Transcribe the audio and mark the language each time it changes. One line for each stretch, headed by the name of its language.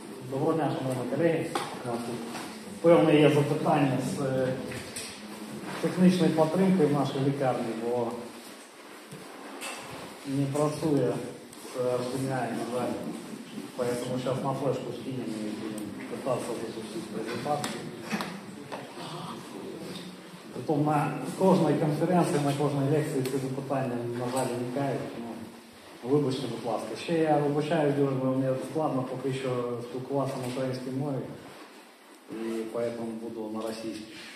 Ukrainian: Доброго дня, шановні колеги. Певне є запитання з технічної підтримки в нашій лікарні, бо не працює з HDMI, на жаль.
Russian: Поэтому сейчас на флешку скинем и будем пытаться запустить презентацию.
Ukrainian: Потом на кожній конференції, на кожній лекції ці запитання, на жаль, виникають. Вибачте, будь ласка. Ще я вибачаю, дуже мені складно поки що спілкуватися на українській мові. І поэтому буду на російській.